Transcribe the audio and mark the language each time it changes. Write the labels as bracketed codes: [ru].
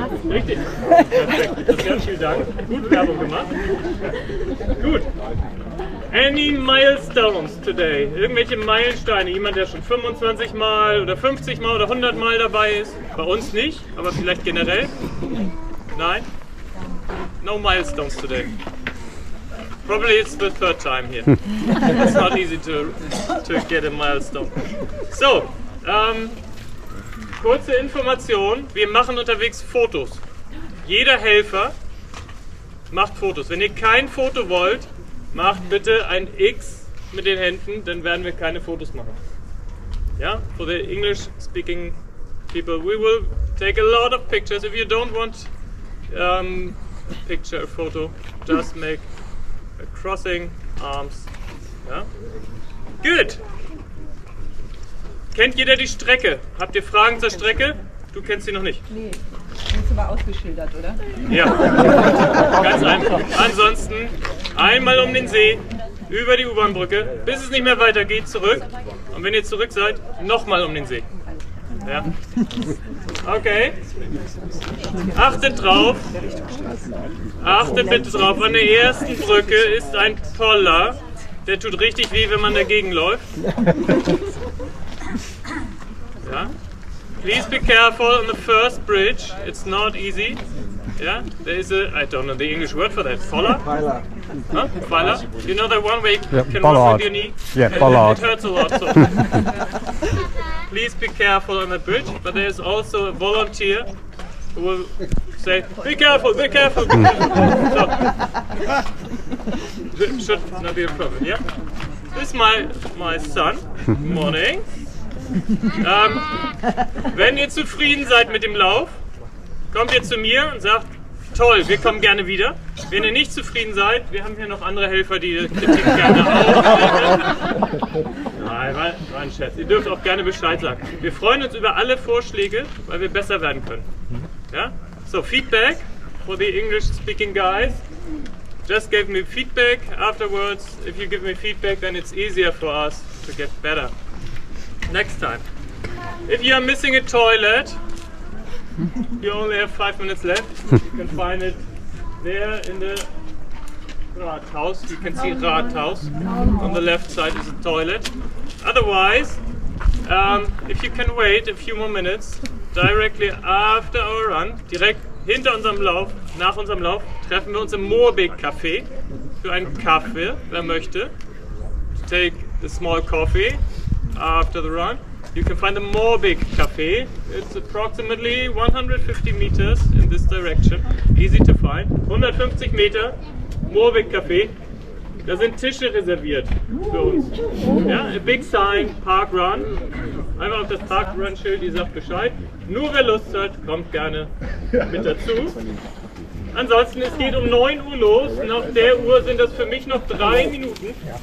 [de] Richtig. Perfekt. Ganz vielen Dank. Gut Werbung gemacht. Gut. [en] Any milestones today? [de] Irgendwelche Meilensteine? Jemand, der schon 25 Mal oder 50 Mal oder 100 Mal dabei ist? Bei uns nicht, aber vielleicht generell? [en] Nein? No milestones today. Probably it's the 3rd time here. It's not easy to get a milestone. [de] So, kurze Information. Wir machen unterwegs Fotos. Jeder Helfer macht Fotos. Wenn ihr kein Foto wollt, macht bitte ein X mit den Händen, dann werden wir keine Fotos machen. [en] Ja, for the English speaking people, we will take a lot of pictures. If you don't want a photo, just make crossing arms. [de] Ja? Gut. Kennt jeder die Strecke? Habt ihr Fragen zur Strecke? Du kennst sie noch nicht. Nee. Ist aber ausgeschildert, oder? Ja, ganz einfach. Ansonsten einmal um den See, über die U-Bahn-Brücke, bis es nicht mehr weitergeht, zurück. Und wenn ihr zurück seid, nochmal um den See. Ja. Okay. Achtet drauf. Achtet bitte drauf. An der ersten Brücke ist ein Poller. Der tut richtig weh, wenn man dagegen läuft. Ja. [en] Please be careful on the first bridge. It's not easy. Yeah, there is a, I don't know the English word for that. Poller? Huh? Poller? You know that one way you can walk with your knee? Yeah, bollard. It hurts a lot. So. Please be careful on the bridge. But there is also a volunteer who will say, be careful, be careful. So. Should not be a problem, yeah? This is my son. Morning. [de] Wenn ihr zufrieden seid mit dem Lauf, kommt ihr zu mir und sagt, toll, wir kommen gerne wieder. Wenn ihr nicht zufrieden seid, wir haben hier noch andere Helfer, die Kritik gerne aufnehmen. Nein, war ein Scherz. Ihr dürft auch gerne Bescheid sagen. Wir freuen uns über alle Vorschläge, weil wir besser werden können. Ja? [en] So, Feedback for the English-speaking guys. Just give me feedback afterwards. If you give me feedback, then it's easier for us to get better. Next time. If you are missing a toilet, you only have 5 minutes left. You can find it there in the Rathaus. You can see Rathaus. On the left side is a toilet. Otherwise, if you can wait a few more minutes, directly after our run, [de] direkt hinter unserem Lauf, nach unserem Lauf, treffen wir uns im Moorbek Cafe für einen Kaffee, wer möchte. [en] Take the small coffee after the run. You can find the Moorbek Cafe. It's approximately 150 meters in this direction. Easy to find. 150 Meter, Moorbek Cafe. [de] Da sind Tische reserviert für uns. Ja, [en] a big sign, [de] Parkrun. Einfach auf das Parkrun-Schild, die sagt Bescheid. Nur wer Lust hat, kommt gerne mit dazu. Ansonsten, es geht um 9 Uhr los. Nach der Uhr sind das für mich noch 3 Minuten.